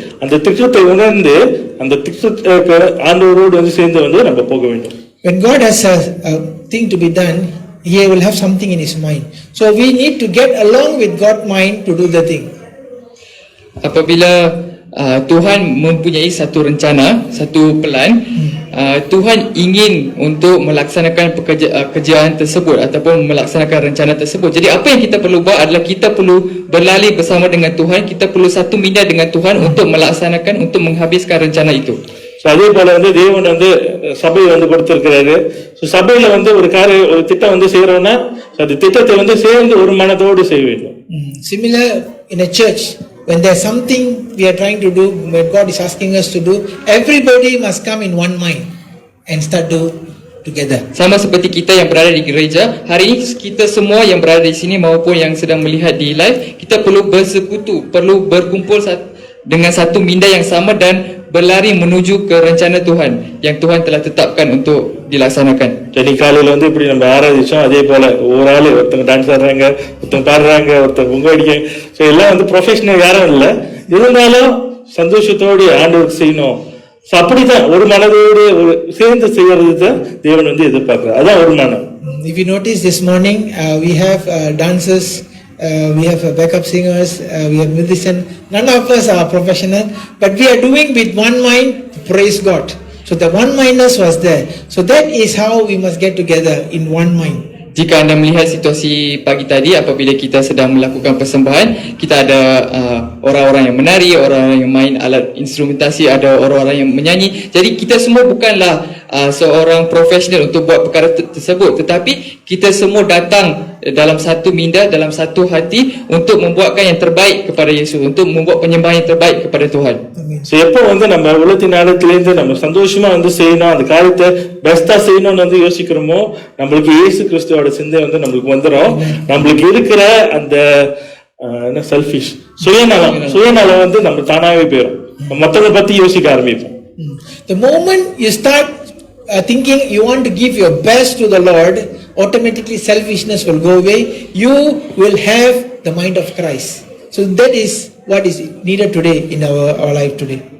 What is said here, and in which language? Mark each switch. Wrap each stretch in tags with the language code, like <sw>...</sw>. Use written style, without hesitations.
<ta>அந்த திட்டத்தை உணர்ந்து அந்த திட்டத்தை ஆண்டவரோடு வந்து சேர்ந்து வந்து நம்ம போக வேண்டும்.</ta> <en>when God has a thing to be done, He will have something in His mind. So we need to get along with God's mind to do the thing.</en> <ms>Apabila Tuhan mempunyai satu rencana, satu plan, Tuhan ingin untuk melaksanakan kerjaan tersebut ataupun melaksanakan rencana tersebut. Jadi apa yang kita perlu buat adalah kita perlu berlari bersama dengan Tuhan, kita perlu satu minda dengan Tuhan untuk melaksanakan, untuk menghabiskan rencana itu.</ms> <ta>So அதே போல வந்து தேவன் வந்து சபை வந்து கொடுத்திருக்கிறாரு. So சபையில வந்து ஒரு திட்டம் வந்து செய்யறோம்னா அந்த திட்டத்தை வந்து சேர்ந்து ஒரு மனதோடு செய்ய வேண்டும்.</ta> <en>Similar in a church, when there's something we are trying to do, when God is asking us to do, everybody must come in one mind and start do together.</en> <ms>Sama seperti kita yang berada di gereja, hari ini kita semua yang berada di sini maupun yang sedang melihat di live, kita perlu bersekutu, perlu berkumpul dengan satu minda yang sama dan berlari menuju ke rencana Tuhan yang Tuhan telah tetapkan untuk dilaksanakan.</ms> <ta>Jadi காலையில வந்து இப்படி நம்ம ஆராதிச்சோம், அதே போல ஒரு ஆளு ஒருத்தங்க dance ஆடுறாங்க, ஒருத்தங்க பாடுறாங்க, ஒருத்தங்க பொங்க அடிக்காங்க. ஸோ எல்லாம் வந்து ப்ரொஃபஷனல் யாரும் இல்லை, இருந்தாலும் சந்தோஷத்தோடு ஆண்டவருக்கு செய்யணும். ஸோ அப்படிதான் ஒரு மனதோடு ஒரு சேர்ந்து செய்யறது தான் தேவன் வந்து எதிர்பார்க்கிறார். அதான் ஒரு மனம்.</ta> <en>If you notice this morning, we have dancers, we have backup singers, we have musicians. None of us are professional, but we are doing with one mind to praise God. So the one-mindness was there. So that is how we must get together in one mind.</en> <ms>Jika anda melihat situasi pagi tadi apabila kita sedang melakukan persembahan, kita ada orang-orang yang menari, orang-orang yang main alat instrumentasi, ada orang-orang yang menyanyi. Jadi kita semua bukanlah seorang profesional untuk buat perkara tersebut, tetapi kita semua datang dalam satu minda, dalam satu hati untuk membuatkan yang terbaik kepada Yesus, untuk membuat penyembahan yang terbaik kepada Tuhan.</ms> <ta>So எப்போ வந்து நம்ம உலகத்தின் நேரத்திலேருந்து நம்ம சந்தோஷமா வந்து செய்யணும், அந்த காரியத்தை பெஸ்டா செய்யணும்னு வந்து யோசிக்கிறோமோ, நம்மளுக்கு இயேசு கிறிஸ்துவோட சிந்தை வந்து நம்மளுக்கு வந்துடும். நம்மளுக்கு இருக்கிற அந்த செல்ஃபிஷ் சுயநலம் வந்து நம்ம தானாவே போயிடும். மற்றவங்க பத்தி யோசிக்க ஆரம்பிப்போம்.</ta> <en>The moment you start thinking you want to give your best to the Lord, automatically selfishness will go away. You will have the mind of Christ. So that is what is needed today in our life today.</en>